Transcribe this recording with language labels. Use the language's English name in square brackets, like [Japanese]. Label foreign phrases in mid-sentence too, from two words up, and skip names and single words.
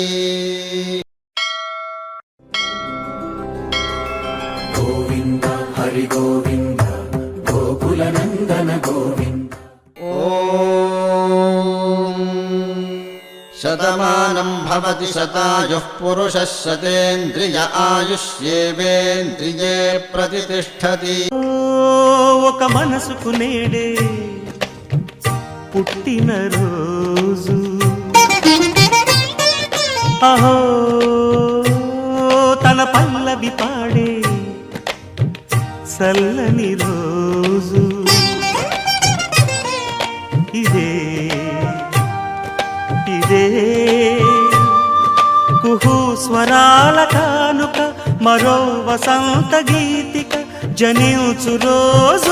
[Sanskrit] गोविन्द हरि गोविन्द गोकुलनन्दन गोविन्द। शतमानं भवति शतायुः पुरुषः शतेन्द्रिय आयुष्येवेन्द्रिये प्रतिष्ठति। [Telugu] ఒక మనసుకు నేడే పుట్టిన రోజు, అహో తన పల్లవి పాడే చల్లని రోజు, ఇదే ఇదే కుహు స్వరాల కానుక, మరో వసంత గీతిక జనించు రోజు.